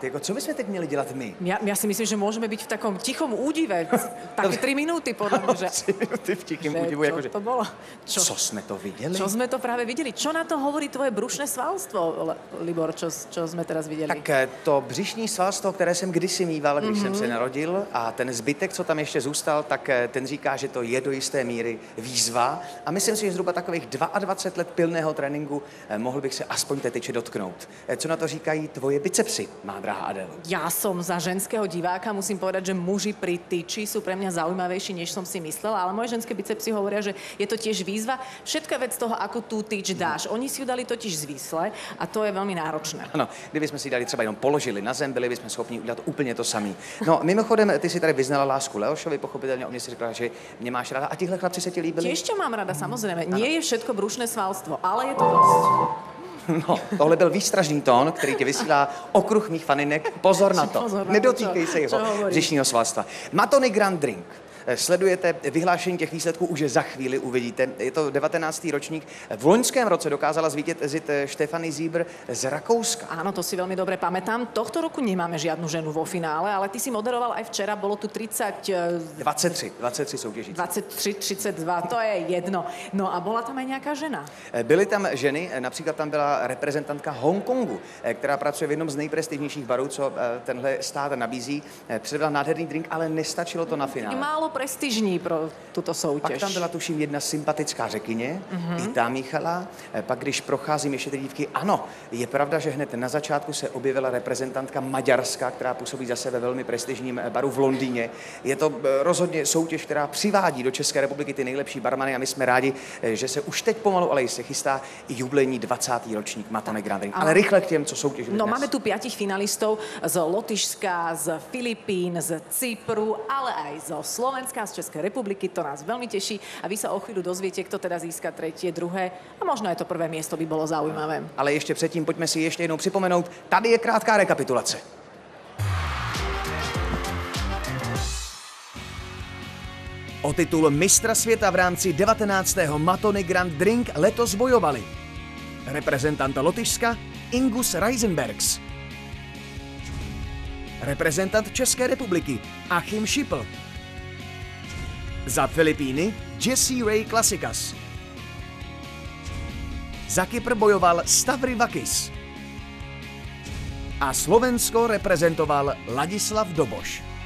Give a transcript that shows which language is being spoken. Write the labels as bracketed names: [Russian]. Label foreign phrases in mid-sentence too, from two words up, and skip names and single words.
[Czech] Jako, co bychom teď měli dělat my? [Slovak] Ja si myslím, že môžeme byť v takom tichom údive. Také 3 minúty, podľa mňa. [Czech] 3 minúty v tichém údivu. [Slovak] Čo [Czech] Jakože, [Slovak] to bolo? [Czech] co sme to viděli? [Slovak] Čo sme to práve videli? Čo na to hovorí tvoje brušné svalstvo, Libor, čo sme teraz videli? [Czech] Tak to břišní svalstvo, které jsem kdysi mýval, když jsem se narodil, a ten zbytek, co tam ještě zůstal, tak ten říká, že to je do jisté míry výzva. A myslím si, že zhruba takových 22 let pilného tréninku mohl bych se aspoň té tyče dotknout. Co na to říkají tvoje bicepsy, má drahá Adélo? [Slovak] Ja som za ženského diváka, musím povedať, že muži pri tyči sú pre mňa zaujímavejší, než som si myslela, ale moje ženské bicepsy hovoria, že je to tiež výzva. Všetko je vec toho, ako tú tyč dáš. Oni si ju dali totiž zvisle a to je veľmi náročné. [Czech] Ano, kdybychom si dali třeba jenom položili na zem, byli bychom schopni udělat úplně to samý. No, mimochodem, ty si tady vyznala lásku Leošovi, pochopitelně o mě si řekla, že mě máš ráda. A tihle chlapci se ti líbili? [Slovak] Tiež ťa mám rada, samozrejme. Nie je všetko brušné svalstvo, ale je to dosť. [Czech] No, tohle byl výstražný tón, který ti vysílá okruh mých faninek. Pozor na to. Nedotýkej se jeho břišního svalstva. Matony Grand Drink. Sledujete vyhlášení těch výsledků, už je za chvíli uvidíte. Je to 19. ročník. V loňském roce dokázala zvítězit Stefanie Sieber z Rakouska. [Slovak] Áno, to si veľmi dobre pamätám. Tohto roku nemáme žiadnu ženu vo finále, ale ty si moderoval aj včera, bolo tu 23 [Czech] soutěží. 32, to je jedno. [Slovak] No a bola tam aj nejaká žena? [Czech] Byly tam ženy, například tam byla reprezentantka Hongkongu, která pracuje v jednom z nejprestižnějších barů, co tenhle stát nabízí. Předvedla nádherný drink, ale nestačilo to na finále. Málo prestižní pro tuto soutěž. Pak tam byla tuším jedna sympatická řekyně, i ta míchala. Pak když procházím ještě ty dívky, ano, je pravda, že hned na začátku se objevila reprezentantka Maďarska, která působí zase ve velmi prestižním baru v Londýně. Je to rozhodně soutěž, která přivádí do České republiky ty nejlepší barmany a my jsme rádi, že se už teď pomalu, ale jistě chystá i jubilejní 20. ročník Matony Grand Drink. Ale rychle k těm, co soutěžili No, dnes. [Slovak] máme tu 5 finalistov z Lotyšska, z Filipín, z Cypru, ale aj zo Slovenska, z Českej republiky. To nás veľmi teší a vy sa o chvíľu dozviete, kto teda získa 3., 2. a možno aj to 1. miesto by bolo zaujímavé. [Czech] Ale ještě předtím pojďme si ještě jednou připomenout, tady je krátká rekapitulace. O titul mistra světa v rámci 19. Matony Grand Drink letos bojovali reprezentant Lotyšska Ingus Reisenbergs, reprezentant České republiky Achim Schippl, za Filipíny Jesse Ray Klasikas, za Kypr bojoval Stavry Vakis a Slovensko reprezentoval Ladislav Doboš.